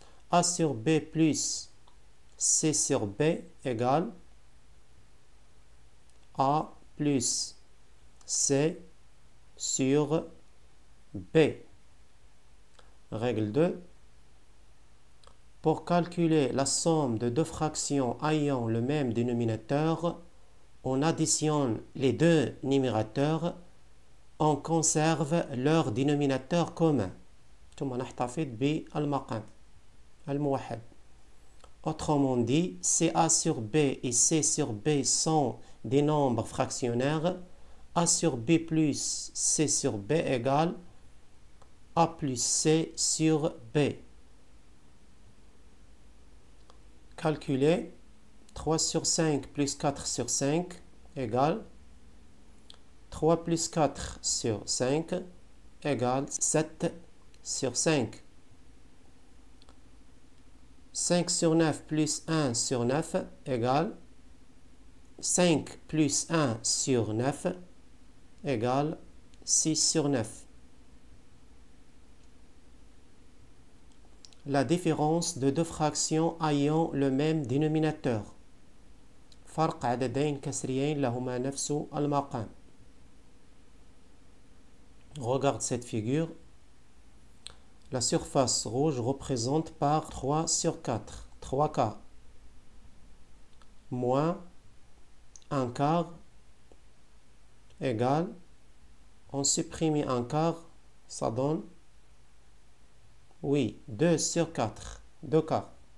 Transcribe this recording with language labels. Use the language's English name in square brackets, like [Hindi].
[French] A sur B plus C sur B égale A plus C sur B. Règle 2. Pour calculer la somme de deux fractions ayant le même dénominateur, on additionne les deux numérateurs, on conserve leur dénominateur commun. [Arabic] ثم نحتفظ بالمقام الموحد. [French] Autrement dit, si A sur B et C sur B sont des nombres fractionnaires, A sur B plus C sur B égale A plus C sur B. Calculer 3 sur 5 plus 4 sur 5 égale 3 plus 4 sur 5 égale 7 sur 5. 5 sur 9 plus 1 sur 9 égale 5 plus 1 sur 9 égale 6 sur 9. La différence de deux fractions ayant le même dénominateur. [Arabic] فرق عددين كسريين لهما نفس المقام. [French] Regarde cette figure. La surface rouge représente par 3 sur 4, 3 quarts, moins 1 quart égale, on supprime 1 quart, ça donne, oui, 2 sur 4, 2 quarts.